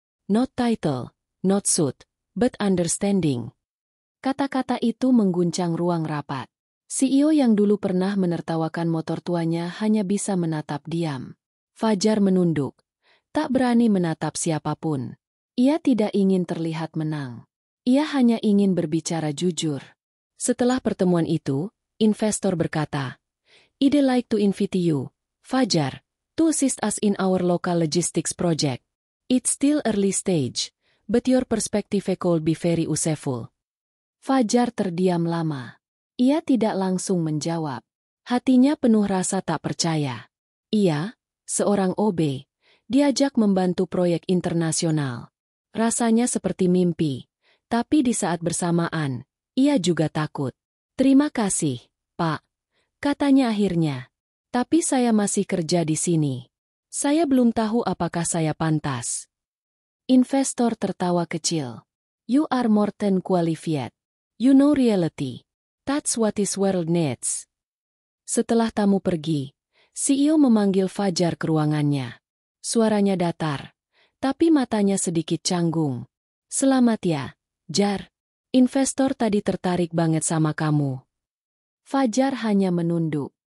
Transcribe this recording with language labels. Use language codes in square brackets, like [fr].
[en] Not title, not suit, but understanding. [id] Kata-kata itu mengguncang ruang rapat. CEO yang dulu pernah menertawakan motor tuanya hanya bisa menatap diam. Fajar menunduk, tak berani menatap siapapun. Ia tidak ingin terlihat menang. Ia hanya ingin berbicara jujur. Setelah pertemuan itu, investor berkata, [en] I'd like to invite you, Fajar, to assist us in our local logistics project. It's still early stage, but your perspective could be very useful. [id] Fajar terdiam lama. Ia tidak langsung menjawab. Hatinya penuh rasa tak percaya. Ia, seorang OB, diajak membantu proyek internasional. Rasanya seperti mimpi, tapi di saat bersamaan, ia juga takut. Terima kasih, Pak. Katanya akhirnya. Tapi saya masih kerja di sini. Saya belum tahu apakah saya pantas. Investor tertawa kecil. [en] You are more than qualified. You know reality. That's what this world needs. [id] Setelah tamu pergi, CEO memanggil Fajar ke ruangannya. Suaranya datar, tapi matanya sedikit canggung. Selamat ya, Jar. Investor tadi tertarik banget sama kamu. Fajar hanya menunduk.